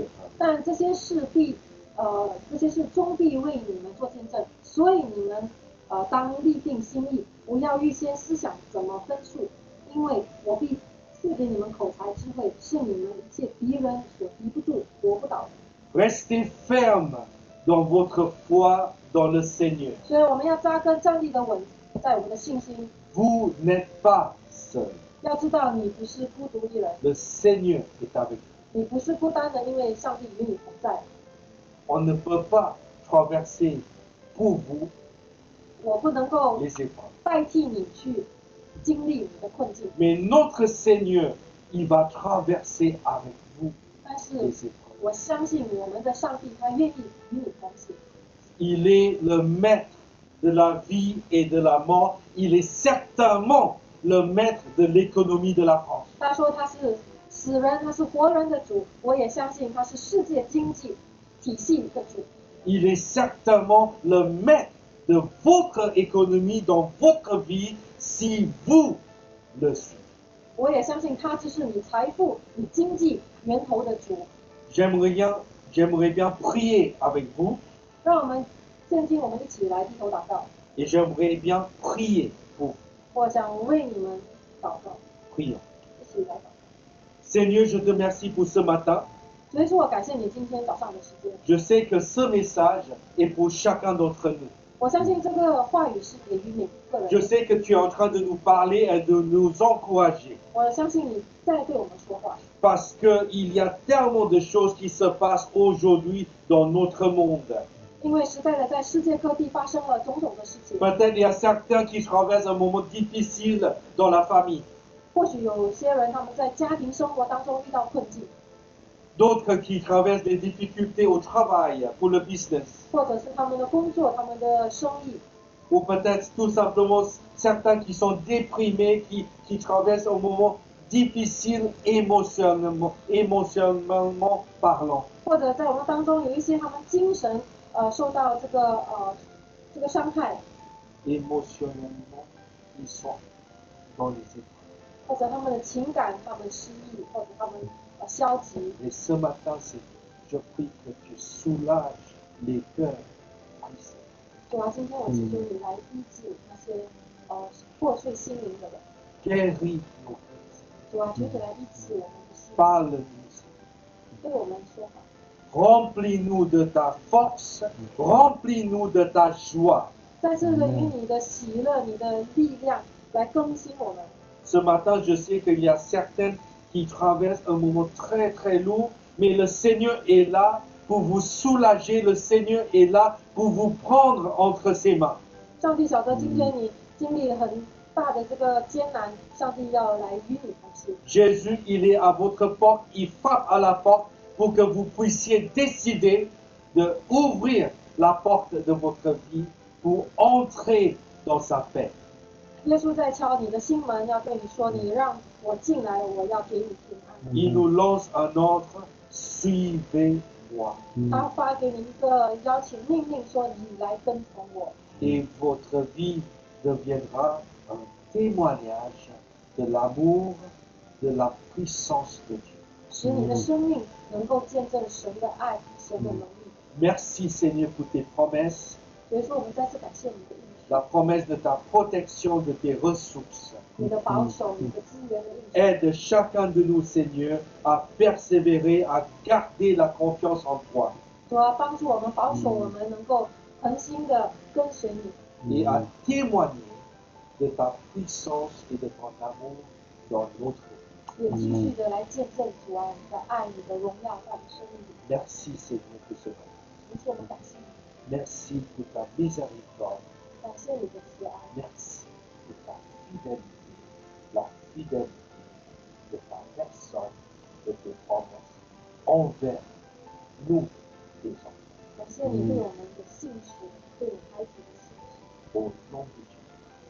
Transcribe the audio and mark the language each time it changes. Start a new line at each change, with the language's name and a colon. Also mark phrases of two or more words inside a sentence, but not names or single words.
Chinese: 但这些事终必为你们做见证，所以你们当立定心意，不要预先思想怎么分数，因为我必赐给你们口才智慧，是你们一切敌人所敌不住、夺不倒的。
French: Restez ferme dans votre foi dans le Seigneur.
Chinese: 所以我们要扎根站立的稳在我们的信心。
French: Vous n'êtes pas seul.
Chinese: 要知道你不是孤独一人，
French: Le Seigneur est avec vous.
Chinese: 你不是孤单的，因为上帝与你同在。
French: On ne peut pas traverser pour vous
Chinese: 我不能够
French: les épreuves.
Chinese: 代替你去经历你的困境，
French: Mais notre Seigneur, il va traverser avec vous
Chinese: 但是
French: les épreuves.
Chinese: 我相信我们的上帝，他愿意与你同行。
French: Il est le maître de la vie et de la mort. Il est certainement le maître de l'économie de la France.
Chinese: 他说他是死人，他是活人的主，我也相信他是世界经济体系的主。
French: Il est certainement le maître de votre économie dans votre vie si vous le suivez.
Chinese: 我也相信他就是你财富、你经济源头的主。
French: J'aimerais bien prier avec vous
Chinese: 让我们现今我们一起来低头祷告。
French: et j'aimerais bien prier pour vous.
Chinese: 我想为你们祷告，
French: Prions.
Chinese: 一起来祷告。
French: Seigneur, je te remercie pour ce matin.
Chinese: 所以说我感谢你今天早上的时间。
French: Je sais que ce message est pour chacun d'entre nous.
Chinese: 我相信这个话语是给予每一个人
French: Je
Chinese: 的。
French: sais que tu es en train de nous parler et de nous encourager.
Chinese: 我相信你在对我们说话，
French: Parce qu'il y a tellement de choses qui se passent aujourd'hui dans notre monde.
Chinese: 因为实在的在世界各地发生了种种的事情。
French: Peut-être il y a certains qui traversent un moment difficile dans la famille.
Chinese: 或许有些人他们在家庭生活当中遇到困境，
French: D'autres qui traversent des difficultés au travail, pour le business.
Chinese: 或者是他们的工作、他们的生意，
French: Ou peut-être tout simplement certains qui sont déprimés, qui traversent un moment difficile émotionnellement parlant.
Chinese: 或者在我们当中有一些他们精神受到这个伤害，
French: Émotionnellement, ils sont dans les épreuves.
Chinese: 或者他们的情感他们失忆，或者他们消极。
French: Et ce matin, je prie que tu soulages les cœurs brisés.
Chinese: 主啊，今天我祈求你来医治那些破碎心灵的人。
French: Guéris nos cœurs.
Chinese: 主啊，求你来医治我们的心，
French: Parle-nous.
Chinese: 对我们说话。
French: Remplis-nous de ta force. Remplis-nous de ta joie.
Chinese: 在这个与你的喜乐、你的力量来更新我们。
French: Ce matin, je sais qu'il y a certains qui traversent un moment très très lourd, mais le Seigneur est là pour vous soulager. Le Seigneur est là pour vous prendre entre ses mains.
Chinese: 上帝晓得今天你经历很大的这个艰难，上帝要来与你同行。
French: Jésus, il est à votre porte, il frappe à la porte pour que vous puissiez décider de ouvrir la porte de votre vie pour entrer dans sa paix.
Chinese: 耶稣在敲你的心门，要对你说：“你让我进来，我要给你平安。”
French: Il nous lance un ordre, suivez-moi.
Chinese: 他发给你一个邀请命令，说：“你来跟从我。”
French: Et votre vie deviendra un témoignage de l'amour, de la puissance de Dieu.
Chinese: 使你的生命能够见证神的爱、神的能力。
French: Merci Seigneur pour tes promesses,
Chinese: 所以说，我们再次感谢你的应许，
French: la promesse de ta protection, de tes ressources.
Chinese: 你的保守、你的资源的应许。
French: Aide chacun de nous, Seigneur, à persévérer, à garder la confiance en toi
Chinese: 主要帮助我们保守我们，能够恒心的跟随你，
French: et à témoigner de ta puissance et de ton amour dans notre vie.
Chinese: 也继续的来见证主啊，你的爱、你的荣耀在你生命里。
French: Merci Seigneur pour ce matin.
Chinese: 因此，我们感谢你，
French: Merci pour ta miséricorde.
Chinese: 感谢你的慈爱，
French: Merci pour ta fidélité, la fidélité de ta personne, de tes promesses envers nous, les enfants.
Chinese: 感谢你对我们的信实，对你孩子的信实。
French: Au nom de Jésus.